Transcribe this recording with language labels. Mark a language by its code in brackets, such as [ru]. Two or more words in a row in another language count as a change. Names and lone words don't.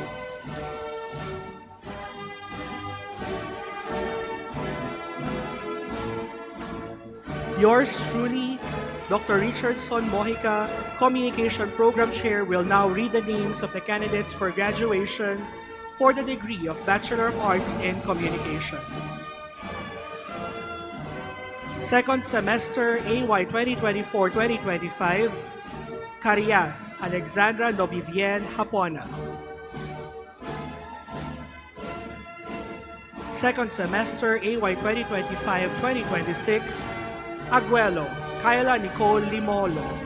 [en] Yours truly, Dr. Richardson Mojica, Communication Program Chair, will now read the names of the candidates for graduation for the degree of Bachelor of Arts in Communication. Second semester AY 2024-2025, Carias Alexandra Nobivien Hapona. Second semester AY 2025-2026, Aguelo Kayla Nicole Limolo.